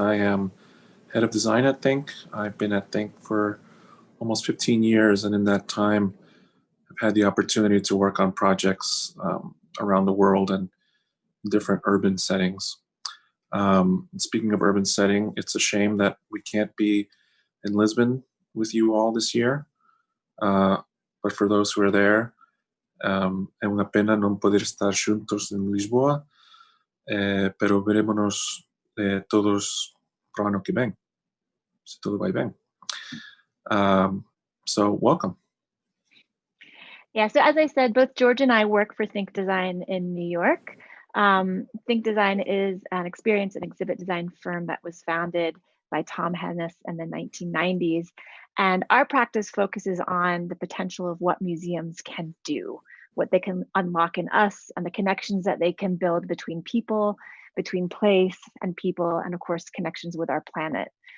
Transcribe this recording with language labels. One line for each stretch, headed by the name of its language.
English: I am head of design at Think. I've been at Think for almost 15 years, and in that time, I've had the opportunity to work on projects around the world and different urban settings. Speaking of urban setting, it's a shame that we can't be in Lisbon with you all this year. But for those who are there,
Portuguese: é uma pena não poder estar juntos em Lisboa, pero veremos todos para o ano que vem, se tudo vai bem.
English: So welcome. Yeah, so as I said, both George and I work for Think Design in New York. Think Design is an experience and exhibit design firm that was founded by Tom Hennis in the 1990s. And our practice focuses on the potential of what museums can do, what they can unlock in us, and the connections that they can build between people, between place and people, and of course, connections with our planet.